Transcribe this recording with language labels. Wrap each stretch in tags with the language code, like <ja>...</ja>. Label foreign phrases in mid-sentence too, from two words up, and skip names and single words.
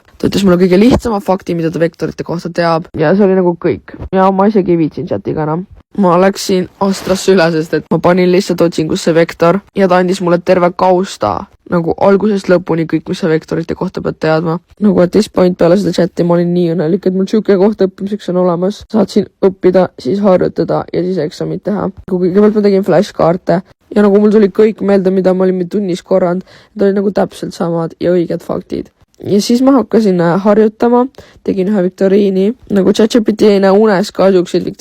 <et>Ta ütles mulle kõige lihtsama fakti, mida ta vektorite kohta teab ja see oli nagu kõik. Ja ma isegi ei viitsin chatiga enam. Ma läksin Astrasse üle, sest et ma panin lihtsalt otsingusse vektor ja ta andis mulle terve kausta. Nagu algusest lõpuni kõik, mis sa vektorite kohta pead teadma. Nagu</et> <en>at this point</en> <et>peale seda chati ma olin nii õnnelik, et mul siuke koht õppimiseks on olemas. Saatsin õppida, siis harjutada ja siis eksamit teha. Kõigepealt ma tegin flashkaarte ja nagu mul tuli kõik meelde, mida ma olin tunnis korranud. Need olid nagu täpselt samad ja õiged faktid. Ja siis ma hakkasin harjutama, tegin ühe viktoriini, nagu ChatGPT ei näe unes ka siukseid viktoriine.</et>